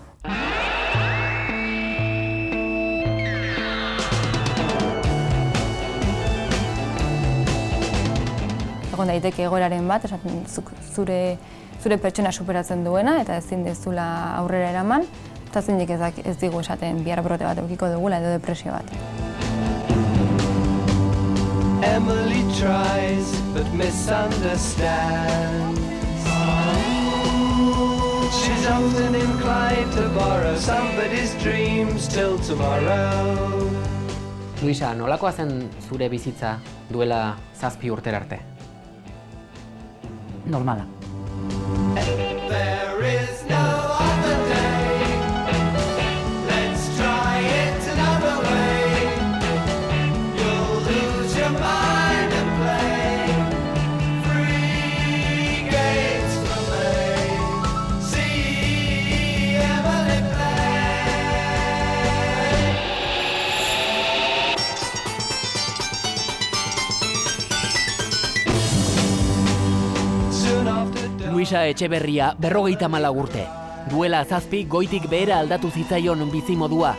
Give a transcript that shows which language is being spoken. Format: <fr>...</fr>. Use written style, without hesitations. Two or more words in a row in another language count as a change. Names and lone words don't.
<eu>Egon daiteke egoeraren bat, esaten zure pertsona superatzen duena eta ezin dezula aurrera eraman, eta zeinek ez digu esaten bihar brote bat edukiko dugula edo depresio bat.</eu> <en>Emily tries but misunderstands. She's often inclined to borrow somebody's dreams till tomorrow.</en> <eu>Luisa, nolakoa zen zure bizitza duela 7 urtera arte? Normala.</eu> <en>There is no other day. Let's try it another way. You'll lose your mind and play. Free gates for May. See Emily</en> <eu>Luisa Etxeberria 54 urte. Duela 7 goitik behera aldatu zitzaion bizimodua.</eu>